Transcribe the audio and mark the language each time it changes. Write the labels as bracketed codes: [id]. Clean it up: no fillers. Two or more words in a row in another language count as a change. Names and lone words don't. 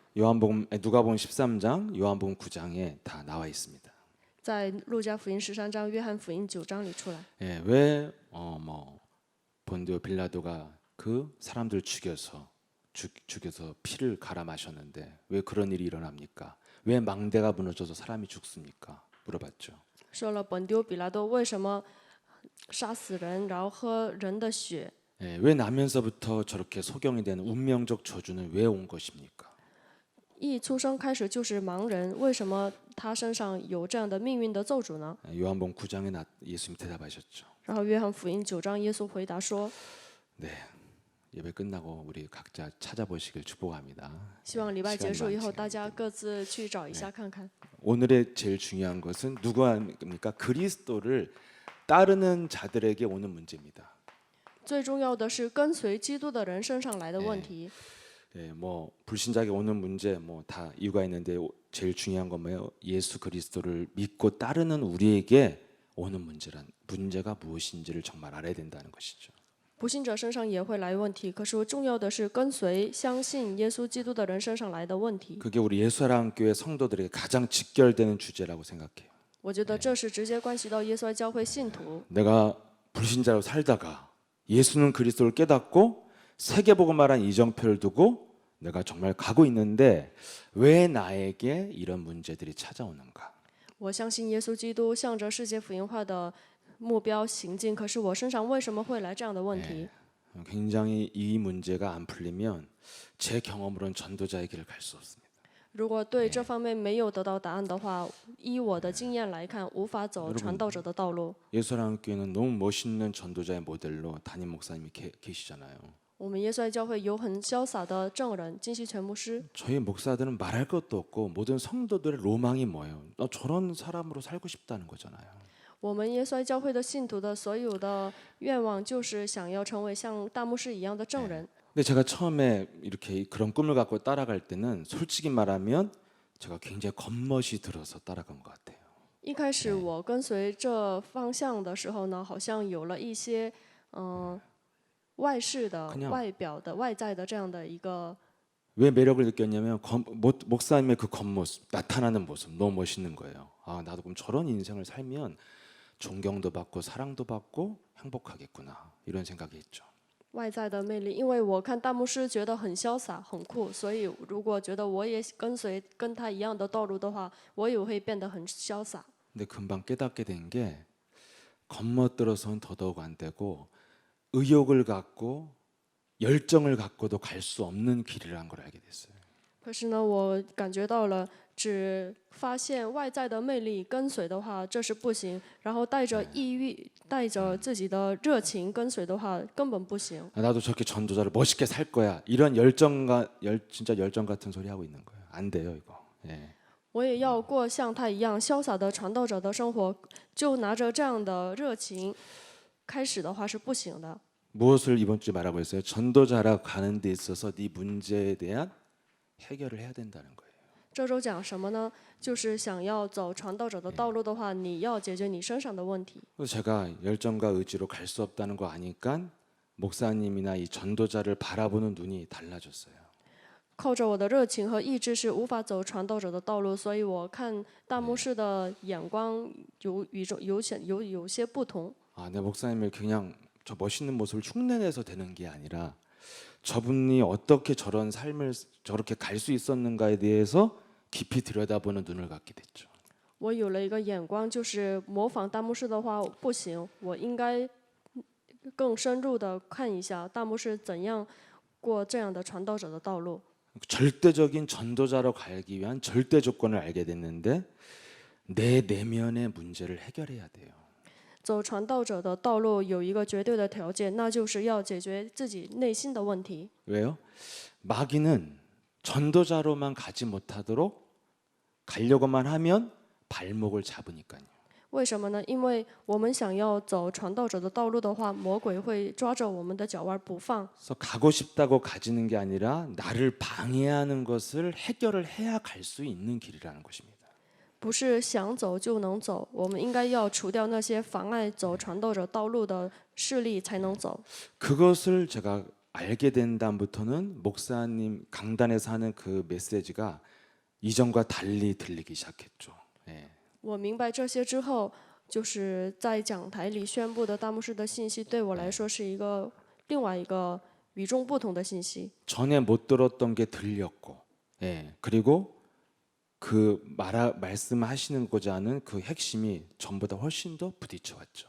[ko] 누가복음 13장, 요한복음 9장에 다 나와 있습니다. [zh] 在路加福音13章、约翰福音9章里出来。 [ko] 예, 왜 본디오 빌라도가 그 사람들 죽여서 피를 갈아 마셨는데 왜 그런 일이 일어납니까? 왜 망대가 무너져서 사람이 죽습니까? 물어봤죠. [zh] 说了本丢比拉多为什么杀死人，然后喝人的血？ [ko] 예, 왜 나면서부터 저렇게 소경이 되는 운명적 저주는 왜 온 것입니까? [zh] 一出生开始就是盲人，为什么他身上有这样的命运的咒诅呢？ [ko] 요한복음 9장에 예수님 대답하셨죠. [zh] 然后约翰福音9章，耶稣回答说 [ko] 네, 예배 끝나고 우리 각자 찾아보시길 축복합니다. [zh] 希望礼拜结束以后， [ko] 시간이 많지. [zh] 大家各自去找一下看看。 [ko] 오늘의 제일 중요한 것은 누구입니까? 그리스도를 따르는 자들에게 오는 문제입니다. [zh] 最重要的是跟随基督的人身上来的问题。 [ko] 예, 불신자에게 오는 문제 다 이유가 있는데 제일 중요한 건 뭐예요? 예수 그리스도를 믿고 따르는 우리에게 오는 문제가 무엇인지를 정말 알아야 된다는 것이죠. [zh] 不信者身上也会来问题，可是重要的是跟随相信耶稣基督的人身上来的问题。 [ko] 그게 우리 예수사랑교회 성도들에게 가장 직결되는 주제라고 생각해요. [zh] 我觉得这是直接关系到耶稣爱教会信徒。 [ko] 내가 불신자로 살다가 예수는 그리스도를 깨닫고 세계복음화란 이정표를 두고 내가 정말 가고 있는데 왜 나에게 이런 문제들이 찾아오는가? [zh] 我相信耶稣基督，向着世界福音化的目标行进，可是我身上为什么会来这样的问题？ [ko] 굉장히 이 문제가 안 풀리면 제 경험으로는 전도자의 길을 갈 수 없습니다. [zh] 如果对这方面没有得到答案的话，依我的经验来看，无法走传道者的道路。 [ko] 예수사랑교회는 너무 멋있는 전도자의 모델로 담임 목사님이 계시잖아요. [zh] 我们耶稣爱教会有很潇洒的证人金希全牧师， [ko] 저희 목사들은 말할 것도 없고 모든 성도들의 로망이 뭐예요? 저런 사람으로 살고 싶다는 거잖아요. [zh] 我们耶稣爱教会的信徒的所有的愿望就是想要成为像大牧师一样的证人。 [ko] 근데 제가 처음에 이렇게 그런 꿈을 갖고 따라갈 때는 솔직히 말하면 제가 굉장히 겉멋이 들어서 따라간 것 같아요. [zh] 一开始我跟随这方向的时候呢，好像有了一些外饰的、 [ko] 그냥 [zh] 外表的、外在的这样的一个。 [ko] 왜 매력을 느꼈냐면 목사님의 그 겉모습, 나타나는 모습 너무 멋있는 거예요. 아, 나도 그럼 저런 인생을 살면 존경도 받고 사랑도 받고 행복하겠구나 이런 생각이 했죠. [zh] 外在的魅力，因为我看大牧师觉得很潇洒、很酷，所以如果觉得我也跟随跟他一样的道路的话，我也会变得很潇洒。 [ko] 근데 금방 깨닫게 된 게 겉멋들어서는 더더욱 안 되고 의욕을 갖고 열정을 갖고도 갈 수 없는 길이라는 걸 알게 됐어요. [zh] 可是呢，我感觉到了，只发现外在的魅力跟随的话，这是不行。然后带着意欲、带着自己的热情跟随的话，根本不行。 [ko] 나도 저렇게 전도자를 멋있게 살 거야. 이런 진짜 열정 같은 소리 하고 있는 거예요. 안 돼요, 이거. 예. [zh] 我也要过像他一样潇洒的传道者的生活，就拿着这样的热情开始的话是不行的。 [ko] 무엇을 이번 주에 말하고 있어요? 전도자라 가는 데 있어서 네 문제에 대한 해결을 해야 된다는 거예요. [zh] 这周讲什么呢？就是想要走传道者的道路的话，你要解决你身上的问题。 [ko] 그래서 제가 열정과 의지로 갈 수 없다는 거 아니까 목사님이나 이 전도자를 바라보는 눈이 달라졌어요. [zh] 靠着我的热情和意志是无法走传道者的道路，所以我看大牧师的眼光有些不同。 [ko] 아, 내 목사님을 그냥 저 멋있는 모습을 흉내내서 되는 게 아니라 저분이 어떻게 저런 삶을 저렇게 갈 수 있었는가에 대해서 깊이 들여다보는 눈을 갖게 됐죠. [zh] 我有了一个眼光，就是模仿大牧师的话不行，我应该更深入的看一下大牧师怎样过这样的传道者的道路。 [ko] 절대적인 전도자로 가기 위한 절대 조건을 알게 됐는데 내 내면의 문제를 해결해야 돼요. [zh] 走传道者的道路有一个绝对的条件，那就是要解决自己内心的问题。 [ko] 왜요? 마귀는 전도자로만 가지 못하도록 가려고만 하면 발목을 잡으니까요. [zh] 为什么呢？因为我们想要走传道者的道路的话，魔鬼会抓着我们的脚腕不放。 [ko] 그래서 가고 싶다고 가지는 게 아니라 나를 방해하는 것을 해결을 해야 갈 수 있는 길이라는 것입니다. [zh] 不是想走就能走，我们应该要除掉那些妨碍走传道者道路的势力，才能走。 [ko] 그것을 제가 알게 된 다음부터는 목사님 강단에서 하는 그 메시지가 이전과 달리 들리기 시작했죠. 예. [zh] 我明白这些之后，就是在讲台里宣布的大牧师的信息，对我来说是另外一个与众不同的信息。 [ko] 전에 못 들었던 게 들렸고, 예. 그리고 그 말씀하시는고자 하는 그 핵심이 전보다 훨씬 더 부딪혀왔죠.